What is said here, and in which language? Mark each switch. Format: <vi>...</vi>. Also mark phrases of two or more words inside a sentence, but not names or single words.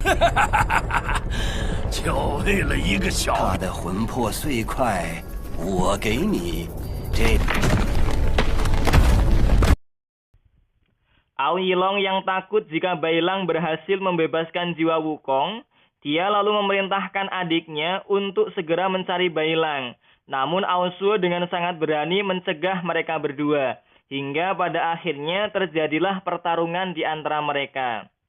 <zh>就为了一个小他的魂魄碎块，我给你这。</zh> <id>Ao Yilong yang takut jika Bailang berhasil membebaskan jiwa Wukong, dia lalu memerintahkan adiknya untuk segera mencari Bailang. Namun Ao Suo dengan sangat berani mencegah mereka berdua, hingga pada akhirnya terjadilah pertarungan di antara mereka.</id>